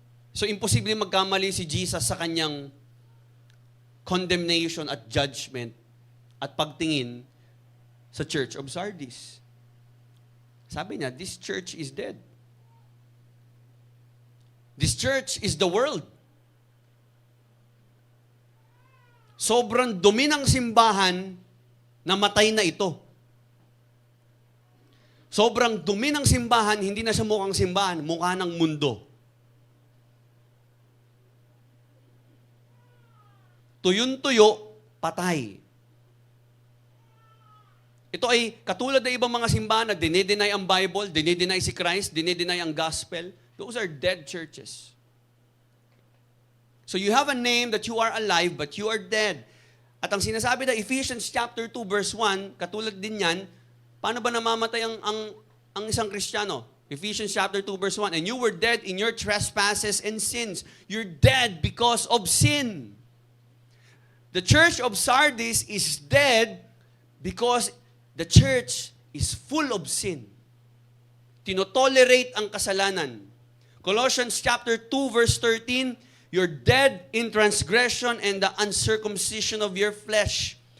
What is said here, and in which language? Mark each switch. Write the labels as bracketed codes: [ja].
[tl] So, imposible magkamali si Jesus sa kanyang condemnation at judgment at pagtingin sa Church of Sardis. Sabi niya, [en] this church is dead. This church is the world. [tl] Sobrang dumi ng simbahan na matay na ito. Sobrang dumi ng simbahan, hindi na siya mukhang simbahan, mukha ng mundo. Tuyun-tuyo, patay. Ito ay katulad ng ibang mga simbahan na dinideny ang Bible, dinideny si Christ, dinideny ang gospel. [en] Those are dead churches. So you have a name that you are alive, but you are dead. [tl] At ang sinasabi na Ephesians chapter 2 verse 1, katulad din yan, paano ba namamatay ang isang Kristiyano? [en] Ephesians chapter 2 verse 1, and you were dead in your trespasses and sins. You're dead because of sin. The church of Sardis is dead because the church is full of sin. [tl] Tinotolerate ang kasalanan. [en] Colossians chapter 2 verse 13, you're dead in transgression and the uncircumcision of your flesh.